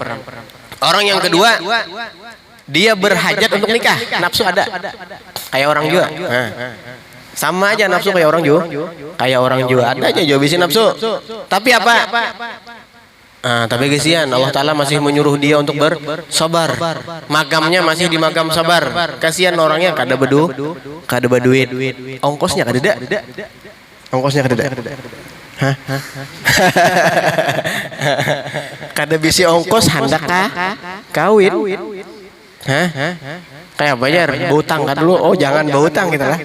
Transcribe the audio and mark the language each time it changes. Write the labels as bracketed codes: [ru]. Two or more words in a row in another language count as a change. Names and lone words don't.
[id] Orang yang kedua, dia berhajat untuk nikah, nafsu ada. Kayak orang juga. Sama aja nafsu kayak orang juga. Kayak orang juga ada aja habisin nafsu. Tapi apa? Tapi kesian Allah Ta'ala masih menyuruh dia untuk bersabar. Magamnya masih di magam sabar. Kasihan orangnya kada beduit. [bjn] Ongkosnya kada. Ongkosnya kada. Hah? Kada bisi ongkos hendak kawin. Hah? [id] Kayak bayar berhutang kan dulu. Oh, jangan berhutang kita lah.